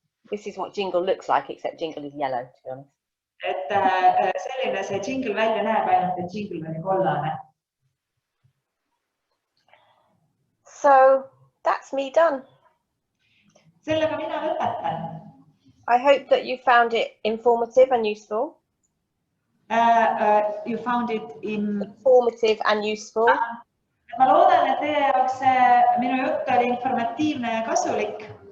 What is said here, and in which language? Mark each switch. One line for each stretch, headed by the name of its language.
English: This is what jingle looks like, except jingle is yellow, to be honest.
Estonian: Et selline see jingle välja näeb, ainult et jingle oli kollane.
English: So that's me done.
Estonian: Sellega mina lõpetan.
English: I hope that you found it informative and useful. You found it informative and useful.
Estonian: Ma loodan, et teie jaoks minu jutt oli informatiivne ja kasulik.